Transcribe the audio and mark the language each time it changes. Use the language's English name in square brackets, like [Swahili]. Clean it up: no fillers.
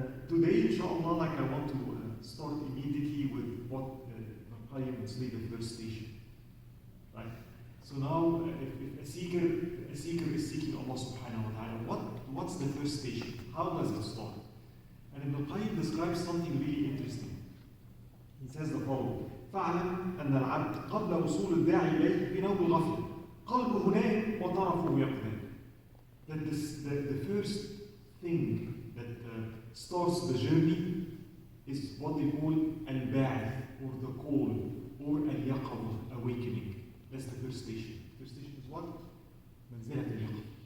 [English] Today, inshallah, I want to start immediately with what Qayyim would say the first station. Right? So now, if a seeker is seeking Allah subhanahu wa ta'ala, what's the first station? How does it start? And Ibn Qayyim describes something really interesting. He says the following: [Arabic] فاعلم أن العبد قبل وصول الداعي إليه في نوم الغفلة قلبه نائم وطرفه يقظان. [English] That the first thing that starts the journey is what they call al-ba'th, or the call, or al-yaqظة, awakening. That's the first station. The first station is what? [Arabic] منزلة اليقظة.